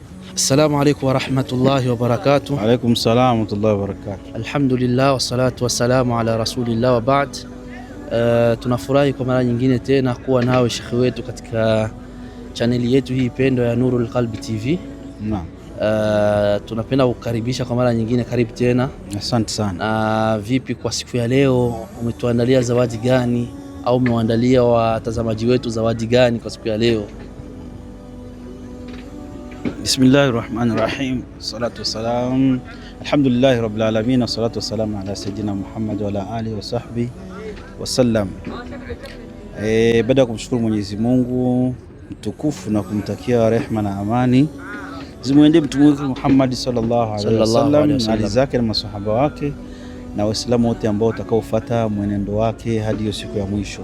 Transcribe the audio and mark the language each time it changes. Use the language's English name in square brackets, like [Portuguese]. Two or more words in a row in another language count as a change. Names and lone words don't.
[Arabic] السلام عليكم ورحمة الله وبركاته. عليكم السلام ورحمة الله وبركاته. الحمد لله والصلاة والسلام على رسول الله وبعد. [Swahili] Tunafurahi kwa mara nyingine tena kuwa nawe shekhi wetu katika chaneli yetu hii pendwa ya Nurul Qalbi TV. Naam. Tunapenda kukaribisha kwa mara nyingine, karibu tena. Asante sana. Na vipi kwa siku ya leo, umetuandalia zawadi gani au umewaandalia watazamaji wetu zawadi gani kwa siku ya leo? [Arabic] Bismillahirrahmanirrahim. الصلاة والسلام. الحمد لله رب العالمين. الصلاة والسلام على سيدنا محمد وعلى آله وصحبه وسلم. [Swahili] Baada ya kumshukuru Mwenyezi Mungu mtukufu na kumtakia rehema na amani zimwendee mtume wetu Muhammad [Arabic] صلى الله عليه وسلم [Swahili] na ali zake na masahaba wake na waislamu wote ambao watakaofuata mwenendo wake hadi hiyo siku ya mwisho.